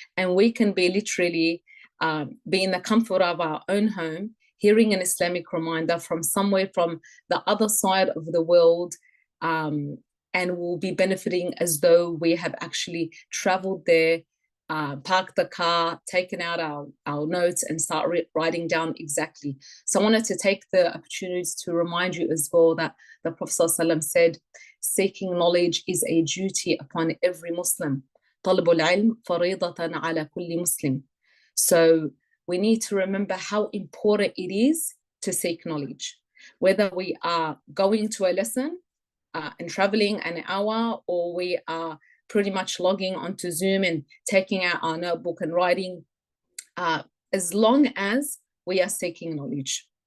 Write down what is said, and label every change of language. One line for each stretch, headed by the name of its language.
English: And we can be literally be in the comfort of our own home, hearing an Islamic reminder from somewhere from the other side of the world, and we'll be benefiting as though we have actually traveled there, parked the car, taken out our notes and start writing down exactly. So I wanted to take the opportunity to remind you as well that the Prophet ﷺ said, seeking knowledge is a duty upon every Muslim.
Arabic: طلب العلم فريضة على كل مسلم.
English: So we need to remember how important it is to seek knowledge. Whether we are going to a lesson and traveling an hour, or we are pretty much logging onto Zoom and taking out our notebook and writing, as long as we are seeking knowledge.